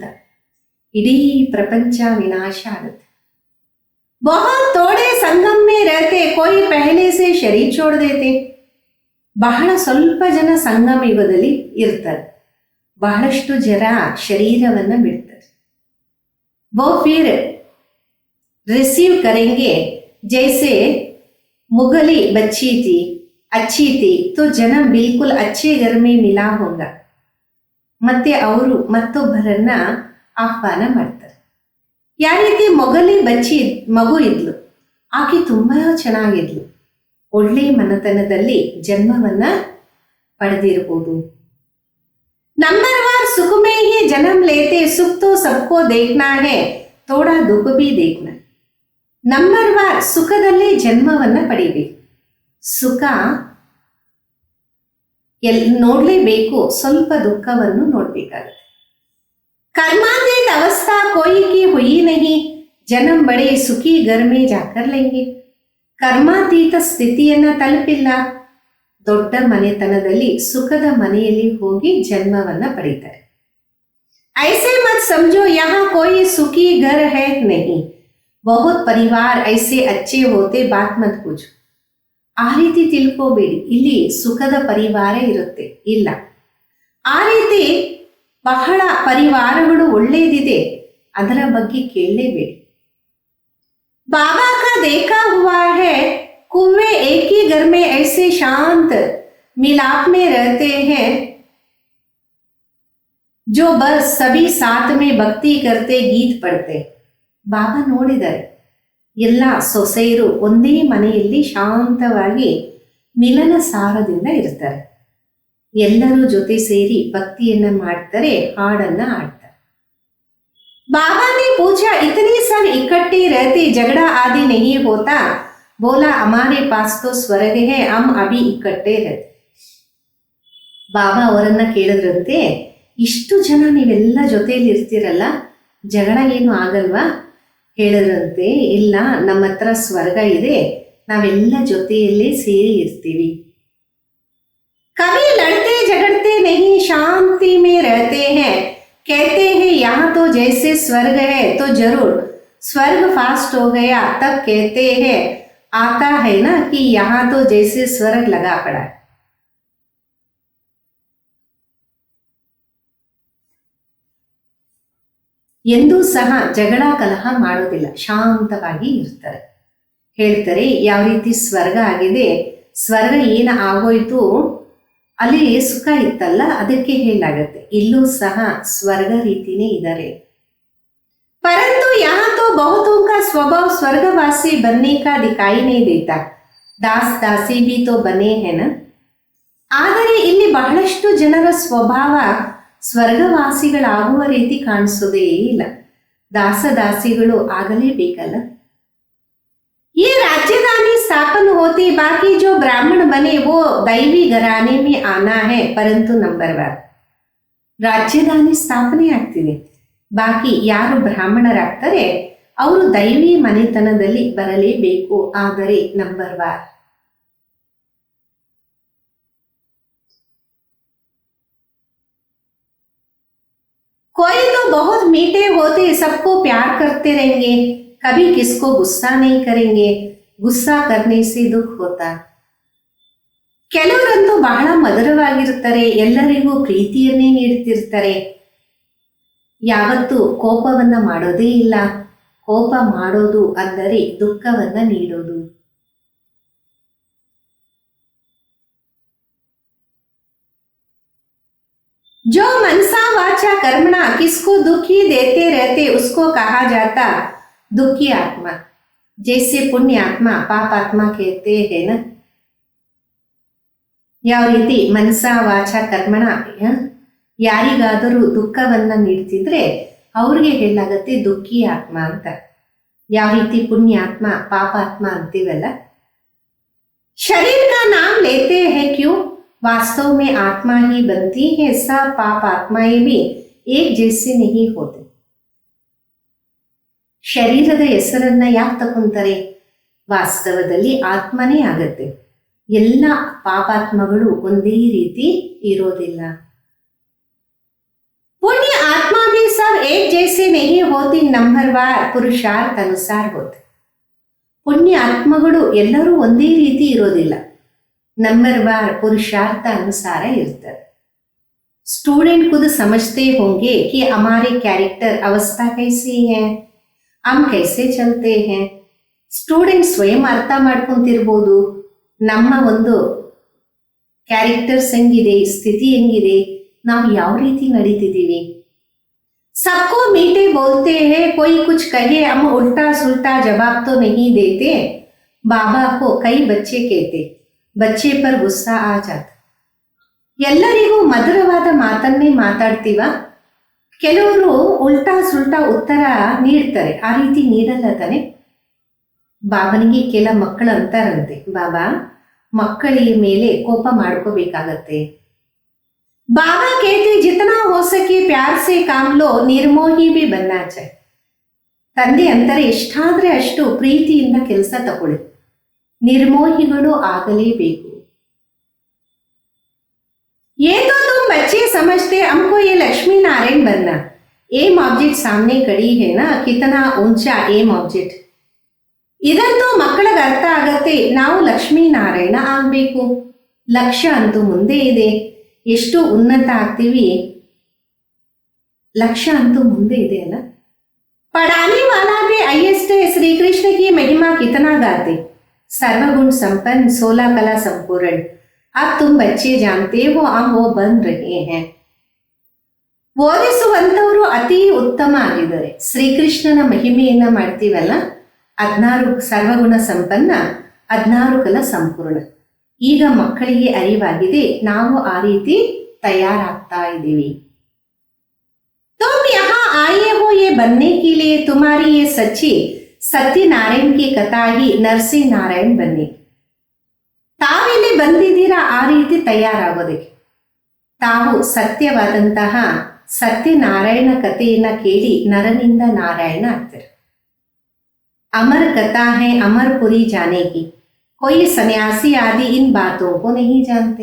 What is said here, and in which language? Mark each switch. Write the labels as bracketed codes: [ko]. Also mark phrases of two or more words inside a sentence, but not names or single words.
[kn] ಇಡೀ ಪ್ರಪಂಚ ವಿನಾಶ ಆಗುತ್ತೆ. [hi] बहुत थोड़े संगम में रहते, कोई पहले से शरीर छोड़ देते. [kn] ಬಹಳ ಸ್ವಲ್ಪ ಜನ ಸಂಗಮ ಯುಗದಲ್ಲಿ ಇರ್ತಾರೆ, ಬಹಳಷ್ಟು ಜನ ಶರೀರವನ್ನ ಬಿಡ್ತಾರೆ. [hi] वो फिर रिसीव करेंगे जैसे मुगली बच्ची थी, अच्छी थी तो जन्म बिल्कुल अच्छे घर में मिला होगा. [kn] ಮತ್ತೆ ಅವರು ಮತ್ತೊಬ್ಬರನ್ನ ಆಹ್ವಾನ ಮಾಡ್ತಾರೆ. ಯಾವ ರೀತಿ ಮೊಗಲಿ ಬಚ್ಚಿ ಮಗು ಇದ್ಲು, ಆಕೆ ತುಂಬಾ ಚೆನ್ನಾಗಿದ್ಲು, ಒಳ್ಳೆ ಮನತನದಲ್ಲಿ ಜನ್ಮವನ್ನ ಪಡೆದಿರಬಹುದು. [hi] नंबर वार सुख में ही जन्म लेते, सुख तो सबको देखना है, थोड़ा दुःख भी देखना. [kn] ನಂಬರ್ ವಾರ್ ಸುಖದಲ್ಲಿ ಜನ್ಮವನ್ನ ಪಡಿಬೇಕು. ಸುಖ ನೋಡ್ಲೇಬೇಕು, ಸ್ವಲ್ಪ ದುಃಖವನ್ನು ನೋಡ್ಬೇಕಾಗುತ್ತೆ. [hi] कर्मातीत अवस्था कोई की हुई नहीं, जन्म बड़े सुखी घर में जाकर लेंगे. [kn] ಕರ್ಮಾತೀತ ಸ್ಥಿತಿಯನ್ನ ತಲುಪಿಲ್ಲ, ದೊಡ್ಡ ಮನೆತನದಲ್ಲಿ ಸುಖದ ಮನೆಯಲ್ಲಿ ಹೋಗಿ ಜನ್ಮವನ್ನ ಪಡೀತಾರೆ. [hi] ऐसे मत समझो यहाँ कोई सुखी घर है नहीं, बहुत परिवार ऐसे अच्छे होते, बात मत पूछो. [kn] ಆ ರೀತಿ ತಿಳ್ಕೋಬೇಡಿ, ಇಲ್ಲಿ ಸುಖದ ಪರಿವಾರ ಇರುತ್ತೆ, ಇಲ್ಲ. ಆ ರೀತಿ ಬಹಳ ಪರಿವಾರಗಳು ಒಳ್ಳೆಯದಿದೆ, ಅದರ ಬಗ್ಗೆ ಕೇಳಲೇಬೇಡಿ. [hi] बाबा का देखा हुआ है कुएं एक ही घर में ऐसे शांत मिलाप में रहते हैं, जो बस सभी साथ में भक्ति करते, गीत पढ़ते. [kn] ಬಾಬಾ ನೋಡಿದ್ದಾರೆ, ಎಲ್ಲ ಸೊಸೆಯರು ಒಂದೇ ಮನೆಯಲ್ಲಿ ಶಾಂತವಾಗಿ ಮಿಲನ ಸಾರದಿಂದ ಇರ್ತಾರೆ, ಎಲ್ಲರೂ ಜೊತೆ ಸೇರಿ ಭಕ್ತಿಯನ್ನ ಮಾಡ್ತಾರೆ, ಹಾಡನ್ನ ಆಡ್ತಾರೆ. [hi] बाबा ने पूछा इतनी सब इकट्ठे रहते, झगड़ा आदि नहीं होता? बोला हमारे पास तो स्वर्ग है, हम अभी इकट्ठे रहते. [kn] ಬಾಬಾ ಅವರನ್ನ ಕೇಳಿದ್ರಂತೆ, ಇಷ್ಟು ಜನ ನೀವೆಲ್ಲ ಜೊತೆಯಲ್ಲಿ ಇರ್ತೀರಲ್ಲ, ಜಗಳ ಏನು ಆಗಲ್ವಾ? ಹೇಳಿದ್ರಂತೆ, ಇಲ್ಲ, ನಮ್ಮ ಹತ್ರ ಸ್ವರ್ಗ ಇದೆ, ನಾವೆಲ್ಲ ಜೊತೆಯಲ್ಲೇ ಸೇರಿ ಇರ್ತೀವಿ. [hi] कभी लड़ते झगड़ते नहीं, शांति में रहते हैं. कहते हैं यहाँ तो जैसे स्वर्ग है, तो जरूर स्वर्ग फास्ट हो गया, तब कहते हैं आता है ना कि यहाँ तो जैसे स्वर्ग लगा पड़ा. [kn] ಎಂದೂ ಸಹ ಜಗಳ ಕಲಹ ಮಾಡೋದಿಲ್ಲ, ಶಾಂತವಾಗಿ ಇರ್ತಾರೆ. ಹೇಳ್ತಾರೆ ಯಾವ ರೀತಿ ಸ್ವರ್ಗ ಆಗಿದೆ, ಸ್ವರ್ಗ ಏನು ಆಗೋಯ್ತು, ಅಲ್ಲಿ ಸುಖ ಇತ್ತಲ್ಲ, ಅದಕ್ಕೆ ಹೇಳಾಗತ್ತೆ, ಇಲ್ಲೂ ಸಹ ಸ್ವರ್ಗ ರೀತಿನೇ ಇದ್ದಾರೆ. [hi] परंतु यहाँ तो बहुतों का स्वभाव स्वर्गवासी बनने का दिखाई नहीं देता, दास दासी भी तो बने हैं ना. [kn] ಆದರೆ ಇಲ್ಲಿ ಬಹಳಷ್ಟು ಜನರ ಸ್ವಭಾವ ಸ್ವರ್ಗವಾಸಿಗಳಾಗುವ ರೀತಿ ಕಾಣಿಸೋದೇ ಇಲ್ಲ, ದಾಸದಾಸಿಗಳು ಆಗಲೇಬೇಕಲ್ಲ. [hi] ये राजधानी स्थापन होती, बाकी जो ब्राह्मण बने वो दैवी घराने में आना है, परंतु नंबर 1 [kn] ರಾಜಧಾನಿ ಸ್ಥಾಪನೆ ಆಗ್ತಿದೆ, ಬಾಕಿ ಯಾರು ಬ್ರಾಹ್ಮಣರಾಗ್ತಾರೆ ಅವರು ದೈವಿ ಮನೆತನದಲ್ಲಿ ಬರಲೇಬೇಕು, ಆದರೆ ನಂಬರ್ 1. [hi] कोई तो बहुत मीठे होते, सबको प्यार करते रहेंगे, कभी किसको गुस्सा नहीं करेंगे, गुस्सा करने से दुख होता. [kn] ಕೆಲವರಂತೂ ಬಹಳ ಮಧುರವಾಗಿರ್ತಾರೆ, ಎಲ್ಲರಿಗೂ ಪ್ರೀತಿಯನ್ನೇ ನೀಡ್ತಿರ್ತಾರೆ, ಯಾವತ್ತೂ ಕೋಪವನ್ನ ಮಾಡೋದೇ ಇಲ್ಲ. ಕೋಪ ಮಾಡೋದು ಅಂದರೆ ದುಃಖವನ್ನ ನೀಡೋದು. [hi] जो मनसा वाचा कर्मणा किसको दुखी देते रहते, उसको कहा जाता दुखी आत्मा. जैसे पुण्य आत्मा पाप आत्मा कहते हैं ना, [kn] ಯಾವ ರೀತಿ ಮನಸಾ ವಾಚ ಕರ್ಮಣ ಯಾರಿಗಾದರೂ ದುಃಖವನ್ನ ನೀಡ್ತಿದ್ರೆ ಅವ್ರಿಗೆ ಹೇಳಾಗತ್ತೆ ದುಃಖಿ ಆತ್ಮ ಅಂತ. ಯಾವ ರೀತಿ ಪುಣ್ಯಾತ್ಮ ಪಾಪಾತ್ಮ ಅಂತೀವಲ್ಲ. [hi] शरीर का नाम लेते हैं क्यों, वास्तव में आत्मा ही बनती है. सब पाप आत्माएं भी एक जैसे नहीं होते. [kn] ಶರೀರದ ಹೆಸರನ್ನ ಯಾಕೆ ತಗೊಂತಾರೆ? ವಾಸ್ತವದಲ್ಲಿ ಆತ್ಮನೇ ಆಗತ್ತೆ. ಎಲ್ಲ ಪಾಪಾತ್ಮಗಳು ಒಂದೇ ರೀತಿ ಇರೋದಿಲ್ಲ. [hi] पुण्य आत्मा भी सब एक जैसे नहीं होती, नंबरवार पुरुषार्थ अनुसार होते. [kn] ಪುಣ್ಯ ಆತ್ಮಗಳು ಎಲ್ಲರೂ ಒಂದೇ ರೀತಿ ಇರೋದಿಲ್ಲ, [hi] नंबरवार पुरुषार्थ अनुसार इर्ತಾರೆ. स्टूडेंट खुद समझते होंगे कि हमारे कैरेक्टर अवस्था कैसी है, हम कैसे चलते हैं. [kn] ಸ್ಟೂಡೆಂಟ್ ಸ್ವಯಂ ಅರ್ಥ ಮಾಡ್ಕೊಂತಿರ್ಬೋದು, ನಮ್ಮ ಒಂದು ಕ್ಯಾರೆಕ್ಟರ್ಸ್ ಹೆಂಗಿದೆ, ಸ್ಥಿತಿ ಹೆಂಗಿದೆ, ನಾವು ಯಾವ ರೀತಿ ನಡೀತಿದ್ದೀವಿ. [hi] सबको मीठे बोलते हैं, कोई कुछ कहे हम उल्टा सुल्टा जवाब तो नहीं देते. बाबा को कई बच्चे कहते, बच्चे पर गुस्सा आ जाता. [kn] ಎಲ್ಲರಿಗೂ ಮಧುರವಾದ ಮಾತನ್ನೇ ಮಾತಾಡ್ತೀವ, ಕೆಲವರು [hi] उल्टा सुल्टा [kn] ಉತ್ತರ ನೀಡ್ತಾರೆ, ಆ ರೀತಿ ನೀಡಲ್ಲ ತಾನೆ. ಬಾಬನಿಗೆ ಕೆಲ ಮಕ್ಕಳು ಅಂತಾರಂತೆ, ಬಾಬಾ ಮಕ್ಕಳಿಗೆ ಮೇಲೆ ಕೋಪ ಮಾಡ್ಕೋಬೇಕಾಗತ್ತೆ. [hi] बाबा कहते जितना हो सके प्यार से काम लो, निर्मोही भी बनना चाहिए. [kn] ತಂದೆ ಅಂತಾರೆ ಎಷ್ಟಾದ್ರೆ ಅಷ್ಟು ಪ್ರೀತಿಯಿಂದ ಕೆಲಸ ತಗೊಳ್ಳಿ, ನಿರ್ಮೋಹಿಗಳು ಆಗಲೇಬೇಕು. [hi] ये तो तुम बच्चे समझते, हमको ये लक्ष्मी नारायण बनना. [en] aim object [hi] सामने खड़ी है ना, कितना ऊंचा [en] aim object. [kn] ಇದಂತೂ ಮಕ್ಕಳಿಗೆ ಅರ್ಥ ಆಗತ್ತೆ, ನಾವು ಲಕ್ಷ್ಮೀ ನಾರಾಯಣ ಆಗ್ಬೇಕು. ಲಕ್ಷ್ಯ ಅಂತೂ ಮುಂದೆ ಇದೆ, ಎಷ್ಟು ಉನ್ನತ ಆಗ್ತೀವಿ, लक्ष्य ಅಂತೂ ಮುಂದೆ ಇದೆ ಅಲ್ಲ. [hi] पढ़ाने वाला भी हाईएस्ट है. श्री कृष्ण की महिमा कितना गाते, सर्वगुण संपन्न 16 कला संपूर्ण. अब तुम बच्चे जानते हो, हम वो बन रहे हैं. [kn] ಓದಿಸುವಂತವರು ಅತಿ ಉತ್ತಮ ಆಗಿದ್ದಾರೆ. ಶ್ರೀಕೃಷ್ಣನ ಮಹಿಮೆಯನ್ನ ಮಾಡ್ತೀವಲ್ಲ, 16 ಸರ್ವಗುಣ ಸಂಪನ್ನ, 16 ಕಲಾ ಸಂಪೂರ್ಣ. ಈಗ ಮಕ್ಕಳಿಗೆ ಅರಿವಾಗಿದೆ, ನಾವು ಆ ರೀತಿ ತಯಾರಾಗ್ತಾ ಇದ್ದೀವಿ. [hi] तुम यहाँ आए हो ये बनने के लिए, तुम्हारी ये सच्ची सत्यनारायण की कथा ही नरसिंह नारायण बने. [kn] ತಾವಿಲ್ಲಿ ಬಂದಿದ್ದೀರಾ ಆ ರೀತಿ ತಯಾರಾಗೋದಕ್ಕೆ. ತಾವು ಸತ್ಯವಾದಂತಹ ಸತ್ಯನಾರಾಯಣ ಕಥೆಯನ್ನ ಕೇಳಿ ನರನಿಂದ ನಾರಾಯಣ ಆಗ್ತಾರೆ. [hi] अमर कथा है अमरपुरी जाने की, कोई सन्यासी आदि इन बातों को नहीं जानते.